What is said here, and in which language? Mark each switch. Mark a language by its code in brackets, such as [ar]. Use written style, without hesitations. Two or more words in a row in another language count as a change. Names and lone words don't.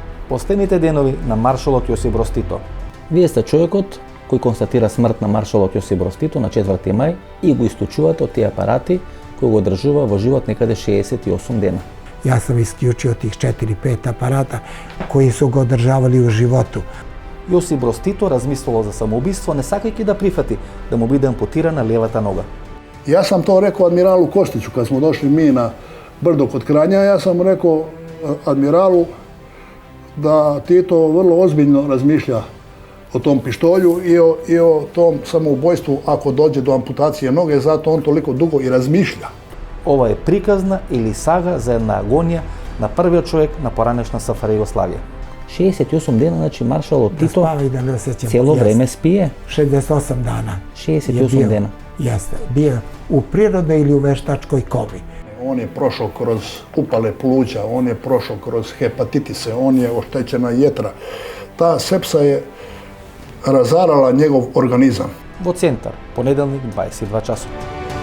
[mk] Последните денови на маршалот Јосип Броз Тито. Вие сте човекот кој констатира смрт на маршалот Јосип Броз Тито на 4 мај и го исклучувате од тие апарати кои го одржува во живот некаде 68 дена. [sr] Ja sam isključio tih 4-5 aparata koji su ga održavali u životu. [mk] Јосип Броз Тито размислувал за самоубиство, не сакајќи да прифати да му биде ампутирана левата нога. [sr] Ja sam to rekao admiralu Kostiću kad smo došli mi na brdo kod Kranja. Ja sam rekao admiralu da Tito vrlo ozbiljno razmišlja o tom pištolju i o tom samoubojstvu ako dođe do amputacije noge, zato on toliko dugo i razmišlja. [mk] Ова е приказна или сага за една агонија на првиот човек на поранешна СФР Југославија. 68 дена, значи маршалот [sr] Da [mk] Тито [sr] spava i da ne osjećam. [mk] цело [sr] Jeste. [mk] време спие. [sr] 68 dana. [mk] 68 dena. [sr] Jeste. Bio u prirodnoj ili u veštačkoj komi. On je prošao kroz upale pluća, on je prošao kroz hepatitise, on je oštećena jetra. Ta sepsa je razarala njegov organizam. [mk] Во центар, понеделник, 22 часот.